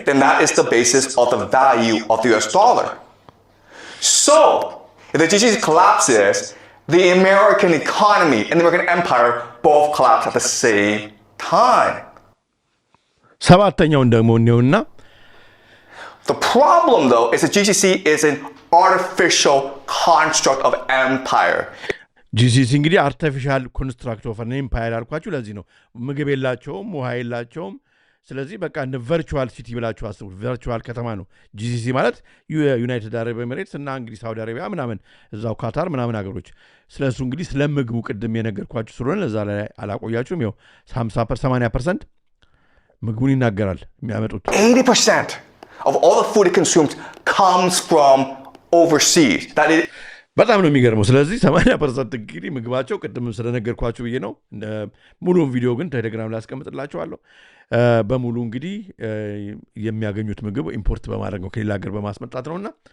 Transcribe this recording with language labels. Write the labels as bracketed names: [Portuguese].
[English] Then that is the basis of the value of the US dollar. So, if the GCC collapses, the American economy and the American empire both collapse at the same time. [Amharic] ሰባተኛውን ደግሞ እንየውና [English] The problem, though, is that GCC is an artificial construct of empire. [Amharic] GCC እንግዲህ [English] አርቲፊሻል ኮንስትራክት ኦፍ አን ኤምፓየር [Amharic] አልኳችሁ። ለዚህ ነው ምግብ የላቸውም፣ ውሃ የላቸውም። ስለዚህ በቃ እንደ [English] ቨርቹዋል ሲቲ [Amharic] ብላችሁ አስቡት። ቨርቹዋል ከተማ ነው GCC ማለት ዩናይትድ አረብ ኤሚሬትስ እና እንግዲህ ሳውዲ አረቢያ ምናምን እዛው ካታር ምናምን ሀገሮች። ስለሱ እንግዲህ ስለ ምግቡ ቅድም የነገርኳችሁ ስለሆነ ለዛ ላይ አላቆያችሁም። ይኸው 80% ምግቡን ይናገራል የሚያመጡት [English] 80% of all the food it consumes comes from overseas. [Amharic] በጣም ነው የሚገርመው። ስለዚህ 80% እንግዲህ ምግባቸው ቅድም ስለነገርኳችሁ ብዬ ነው። ሙሉውን ቪዲዮ ግን ቴሌግራም ላይ አስቀምጥላችኋለሁ። በሙሉ እንግዲህ የሚያገኙት ምግብ ኢምፖርት በማድረግ ነው ከሌላ ሀገር በማስመጣት ነውና